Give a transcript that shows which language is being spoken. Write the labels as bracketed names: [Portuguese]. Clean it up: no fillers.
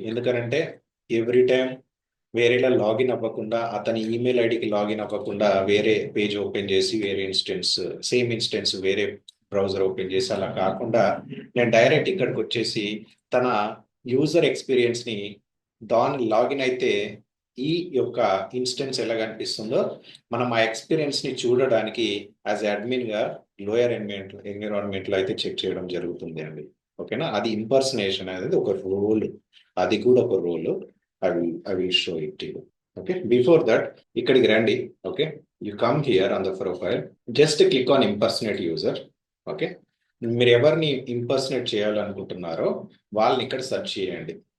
[Telugu] ఎందుకంటే every time వేరేలా login అవ్వకుండా, అతని ఈమెయిల్ ఐడికి లాగిన్ అవ్వకుండా వేరే పేజ్ ఓపెన్ చేసి వేరే ఇన్స్టెన్స్ సేమ్ ఇన్స్టెన్స్ వేరే బ్రౌజర్ ఓపెన్ చేసి అలా కాకుండా నేను డైరెక్ట్ ఇక్కడికి వచ్చేసి తన యూజర్ ఎక్స్పీరియన్స్ ని దాని లాగిన్ అయితే ఈ యొక్క ఇన్స్టెన్స్ ఎలా కనిపిస్తుందో మనం ఆ ఎక్స్పీరియన్స్ ని చూడడానికి యాజ్ అడ్మిన్ గా లోయర్ ఎన్విరాన్మెంట్ లో అయితే చెక్ చేయడం జరుగుతుంది అండి. ఓకేనా? అది ఇంపర్సనేషన్ అనేది ఒక రోల్, అది కూడా ఒక role. [English] I will show it to you. Okay, before that [Telugu] ఇక్కడికి రండి. [English] Okay, you come here on the profile, just click on impersonate user. [Telugu] Okay, మీరు ఎవరిని ఇంపర్సనేట్ చేయాలనుకుంటున్నారో వాళ్ళని ఇక్కడ సెర్చ్ చేయండి.